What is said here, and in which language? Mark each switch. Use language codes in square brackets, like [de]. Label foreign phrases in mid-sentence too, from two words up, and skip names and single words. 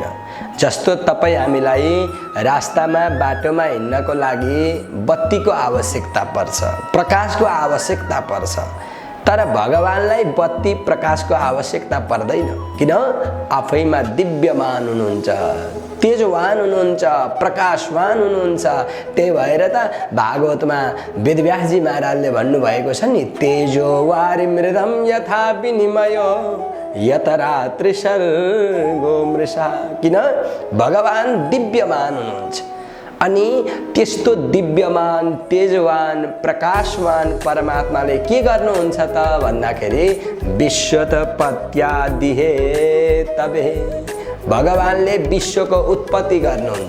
[ne] जस्तो तपाईँ हामीलाई रास्तामा बाटोमा हिँड्नको लागि बत्तीको आवश्यकता पर्छ, प्रकाशको आवश्यकता पर्छ, तर भगवानलाई बत्ती प्रकाशको आवश्यकता पर्दैन। किन? आफैमा दिव्यमान हुनुहुन्छ, तेजवान हुनुहुन्छ, प्रकाशवान हुनुहुन्छ। त्यही भएर त भागवतमा वेदव्यासजी महाराजले भन्नुभएको छ नि, [sa] तेजो वारिमृदं यथा विनिमयो यत रात्रि सर्गो मृषा। किन? [ne] भगवान दिव्यमान हुनुहुन्छ। अनि त्यस्तो दिव्यमान तेजवान प्रकाशवान परमात्माले के गर्नुहुन्छ त भन्दाखेरि [sa] विश्वोत्पत्त्यादिहे तवे [ne] भगवानले विश्वको उत्पत्ति गर्नुहुन्छ।